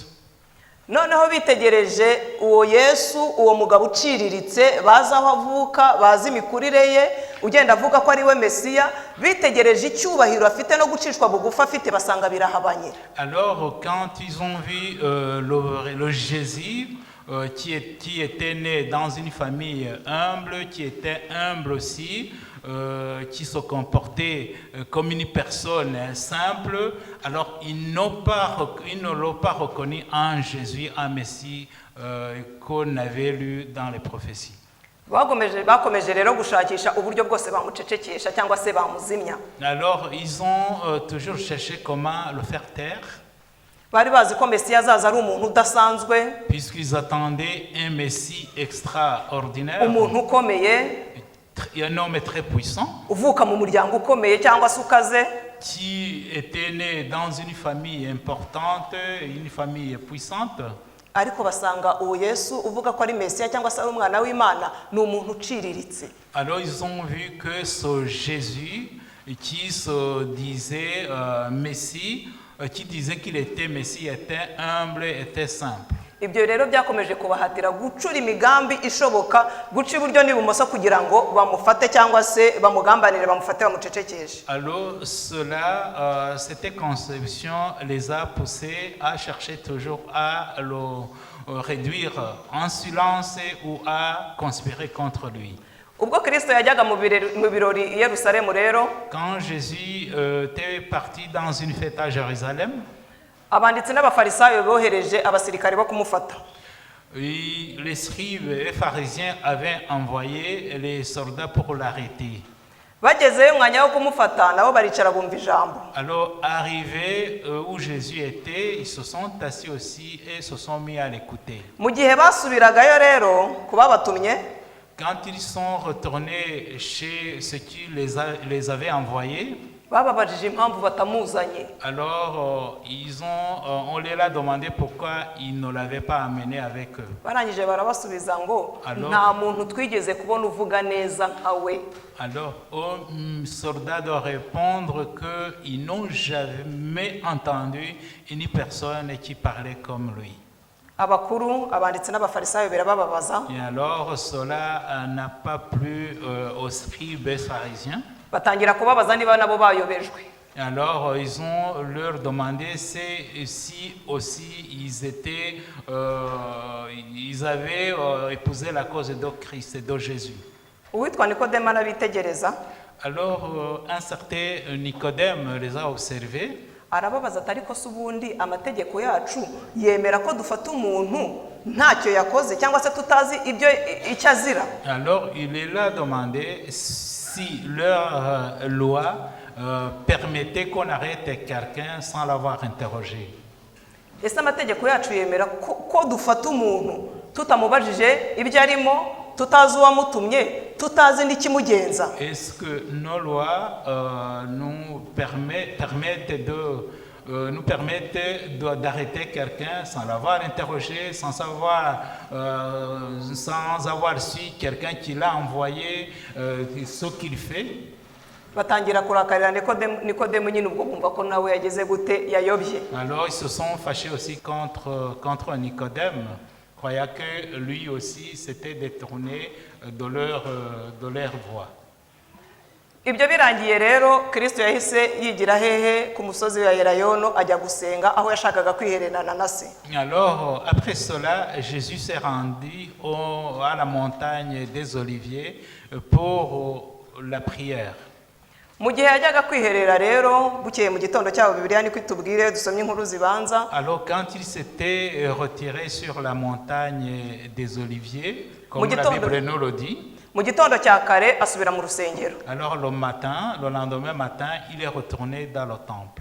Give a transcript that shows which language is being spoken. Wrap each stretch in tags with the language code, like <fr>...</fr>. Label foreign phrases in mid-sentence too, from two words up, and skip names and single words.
<rw>Noneho bitegereje uwo Yesu, uwo mugabo uciriritse, bazi aho avuka, bazi imikurire ye, ugenda avuga ko ari we Mesiya, bitegereje icyubahiro afite no gucishwa bugufi afite, basanga birahabanye.</rw> <fr>Alors, quand ils ont vu le Jésus, qui était né dans une famille humble, qui était humble aussi, qui se comportait comme une personne simple, alors ils ne l'ont pas reconnu en Jésus, en Messie qu'on avait lu dans les prophéties.</fr> <rw>Bakomeje rero gushakisha uburyo bwose bamucecekesha cyangwa se bamuzimya.</rw> <fr>Alors ils ont toujours cherché comment le faire taire.</fr> <rw>Bari bazi ko Mesiya azaza ari umuntu udasanzwe,</rw> <fr>puisqu'ils attendaient un Messie extraordinaire,</fr> <rw>umuntu ukomeye,</rw> <fr>un homme très puissant,</fr> <rw>uvuka mu muryango ukomeye cyangwa se ukaze,</rw> <fr>qui était né dans une famille importante, une famille puissante.</fr> <rw>Ariko basanga uwo Yesu uvuga ko ari Mesiya cyangwa se ari umwana w'Imana ni umuntu uciriritse.</rw> <fr>Alors ils ont vu que ce Jésus qui se disait Messie, qui disait qu'il était Messie, était humble, était simple.</fr> <rw>Ibyo rero byakomeje kubahatira gucura imigambi ishoboka, guca iburyo n'ibumoso kugira ngo bamufate cyangwa se bamugambanire, bamufate bamucecekeshe.</rw> <fr>Alors cela, cette conception les a poussés à chercher toujours à le réduire en silence ou à conspirer contre lui.</fr> <rw>Ubwo Kristo yajyaga mu birori i Yerusalemu rero,</rw> <fr>quand Jésus était parti dans une fête à Jérusalem,</fr> <rw>abanditsi n'abafarisayo bohereje abasirikare bo kumufata.</rw> <fr>Les scribes et pharisiens avaient envoyé les soldats pour l'arrêter.</fr> <rw>Bagezeyo umwanya wo kumufata nabo baricara bumva ijambo.</rw> <fr>Alors arrivé où Jésus était, ils se sont assis aussi et se sont mis à l'écouter.</fr> <rw>Mu gihe basubiragayo rero kubabatumye,</rw> <fr>quand ils sont retournés chez ceux qui les avaient envoyés,</fr> <rw>bababajije impamvu batamuzanye.</rw> <fr>Alors on leur a demandé pourquoi ils ne l'avaient pas amené avec eux.</fr> <rw>Barangije barabasubiza ngo nta muntu twigeze kubona uvuga neza nkawe.</rw> <fr>Alors aux soldats de répondre qu'ils n'ont jamais entendu une personne qui parlait comme lui.</fr> <rw>Abakuru, abanditsi n'abafarisayo birabababaza.</rw> <fr>Et alors cela n'a pas plu aux scribes et pharisiens.</fr> <rw>Batangira kubabaza niba nabo bayobejwe.</rw> <fr>Alors ils ont leur demandé si aussi ils avaient épousé la cause de Christ et de Jésus.</fr> <rw>Uwitwa Nikodemo arabitegereza.</rw> <fr>Alors un certain Nicodème les a observés.</fr> <rw>Arababaza ati ariko se ubundi amategeko yacu yemera ko dufata umuntu ntacyo yakoze cyangwa se tutazi ibyo icyo azira.</rw> <fr>Alors il leur a demandé si leur loi permettait qu'on arrête quelqu'un sans l'avoir interrogé.</fr> <rw>Ese amategeko yacu yemera ko dufata umuntu tutamubajije ibyo arimo, tutazi uwamutumye, tutazi n'ikimugenza.</rw> <fr>Est-ce que nos lois nous permettent d'arrêter quelqu'un sans l'avoir interrogé, sans avoir su quelqu'un qui l'a envoyé, ce qu'il fait?</fr> <rw>Batangira kurakarira Nikodemo nyine ubwo kumva ko nawe yageze gute yayobye.</rw> <fr>Alors ils se sont fâchés aussi contre Nicodème, croyant que lui aussi s'était détourné de leur voie.</fr> <rw>Ibyo birangiye rero Kristo yahise yigira hehe ku musozi wa Elayono ajya gusenga aho yashakaga kwihererana na se.</rw> <fr>Alors après cela, Jésus s'est rendu à la montagne des Oliviers pour la prière.</fr> <rw>Mu gihe yajyaga kwiherera rero bukeye mu gitondo cyabo Bibiliya niko itubwire dusomye inkuru zibanza.</rw> <fr>Alors quand il s'était retiré sur la montagne des Oliviers, comme la Bible nous le dit,</fr> <rw>mu gitondo cya kare asubira mu rusengero.</rw> <fr>Alors le lendemain matin, il est retourné dans le temple.</fr>